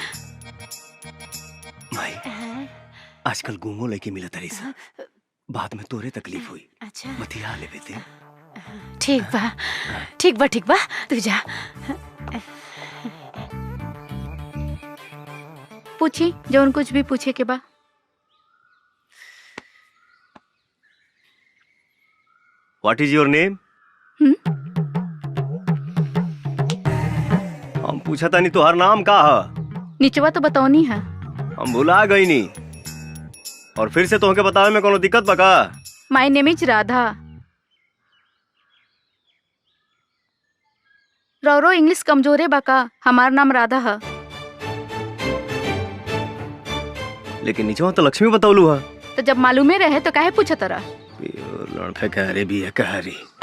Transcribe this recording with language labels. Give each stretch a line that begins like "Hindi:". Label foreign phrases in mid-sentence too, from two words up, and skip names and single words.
Bhojpuri: माई, आजकल गुमो लड़की मिलत रही सा, बाद में तोरे तकलीफ हुई। अच्छा मतिया ले बेटे। ठीक बा ठीक बा ठीक बा, तू जा। पूछी जौन कुछ भी पूछे के बा।
English: What is your name?
Bhojpuri: हम पूछा था नहीं तोहर नाम का है? निचवा तो बताओनी है। हम भुला गई नी, और फिर से तोहके बतावे में कोनो दिक्कत बा का?
English: My name is Radha.
Bhojpuri: रौरो इंग्लिश कमजोरे बा का? हमार नाम राधा है। लेकिन नीचे तो लक्ष्मी बतौलू है। तो जब मालूमे रहे तो काहे पूछा तरा? लड़का कह रहे भी है, कह रही।